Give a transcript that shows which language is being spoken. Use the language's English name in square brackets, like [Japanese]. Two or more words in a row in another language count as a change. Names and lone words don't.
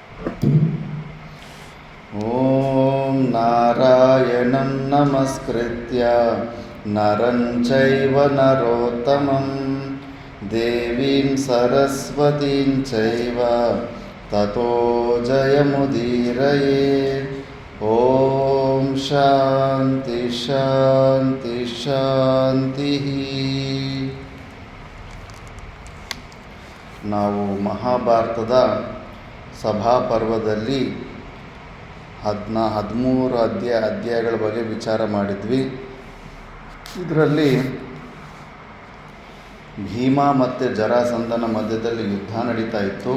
[Sanskrit] ಓಂ ನಾರಾಯಣಂ ನಮಸ್ಕೃತ್ಯ ನರಂ ಚೈವ ನರೋತ್ತಮಂ ದೇವೀಂ ಸರಸ್ವತೀಂ ಚೈವ ತತೋ ಜಯಮುದೀರಯೇ. ಓಂ ಶಾಂತಿ ಶಾಂತಿ ಶಾಂತಿ. [Kannada] ನಾವು ಮಹಾಭಾರತದ ಸಭಾಪರ್ವದಲ್ಲಿ 13 ಅಧ್ಯಾಯಗಳ ಬಗ್ಗೆ ವಿಚಾರ ಮಾಡಿದ್ವಿ. ಇದರಲ್ಲಿ ಭೀಮ ಮತ್ತು ಜರಾಸಂಧನ ಮಧ್ಯದಲ್ಲಿ ಯುದ್ಧ ನಡೀತಾ ಇತ್ತು.